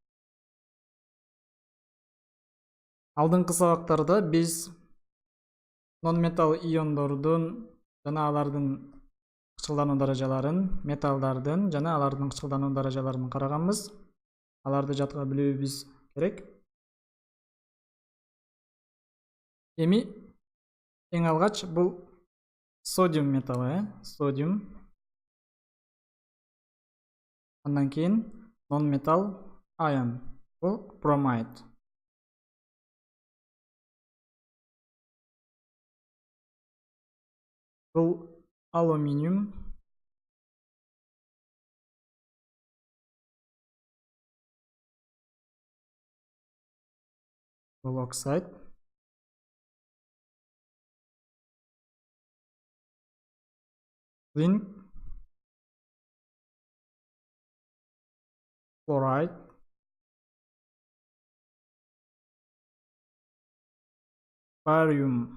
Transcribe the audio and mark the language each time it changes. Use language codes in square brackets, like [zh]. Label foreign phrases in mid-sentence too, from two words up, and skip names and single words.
[ky] Алдыңкы сабактарда биз non-metal иондордун жана алардын кычкылдануу даражаларын, металлдардын жана алардын кычкылдануу даражаларын караганбыз. Аларды жатка билүүбүз керек. Эми эң алгач бул содиум металы, содиум. Андан кийин [en] non-metal ion, [ky] бул bromide. Бул алюминиум. Бул оксид. Zinc. Chloride. Barium.